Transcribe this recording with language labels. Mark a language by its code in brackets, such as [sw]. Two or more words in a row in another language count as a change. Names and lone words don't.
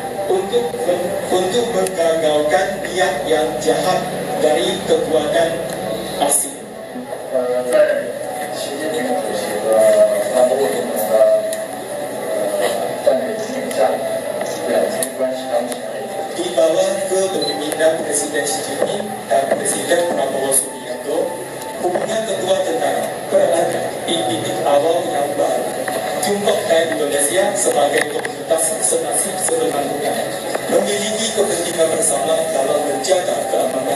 [id] untuk menggagalkan niat yang jahat dari kekuatan asing. [zh] 在习近平主席和马国总统的战略指引下，两军关系当前 [id] Di bawah kepemimpinan Presiden Xi Jinping dan Presiden Prabowo Subianto, hubungan kedua negara berada di titik awal yang baru. Tiongkok dan Indonesia sebagai komunitas senasib sebenarnya memiliki kepentingan bersama dalam menjaga keamanan.